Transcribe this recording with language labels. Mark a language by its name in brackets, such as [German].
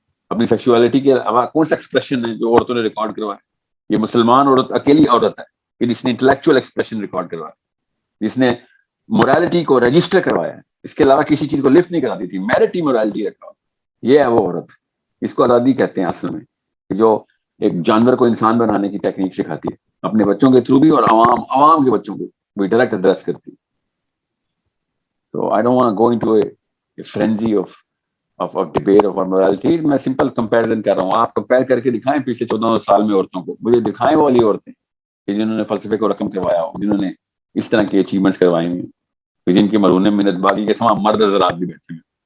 [Urdu] اپنی سیکشوالٹی کے علاوہ کون سا ایکسپریشن ہے جو عورتوں نے ریکارڈ کروایا؟ یہ مسلمان عورت اکیلی عورت ہے کہ جس نے انٹلیکچوئل ایکسپریشن ریکارڈ کروایا، جس نے مورالٹی کو رجسٹر کروایا ہے. اس کے علاوہ کسی چیز کو لفٹ نہیں کراتی تھی. میرٹی مورالٹی رکھا. یہ ہے وہ عورت. اس کو آزادی کہتے ہیں اصل میں، جو ایک جانور کو انسان بنانے کی ٹیکنیک سکھاتی ہے اپنے بچوں کے تھرو بھی اور عوام کے بچوں کو بھی ڈائریکٹ ایڈریس کرتی ہے. [English] So I don't want to go into a frenzy of debate of morality. [Urdu] میں سمپل کمپیریزن کر رہا ہوں. آپ کمپیئر کر کے دکھائیں پچھلے 14 سال میں عورتوں کو. مجھے دکھائیں وہ والی عورتیں کہ جنہوں نے فلسفے کو رقم کروایا ہو، جنہوں نے اس طرح کی اچیومنٹس کروائی ہوئی، جن کے مرہون منت بازی کے تمام مرد حضرات بھی بیٹھے ہیں.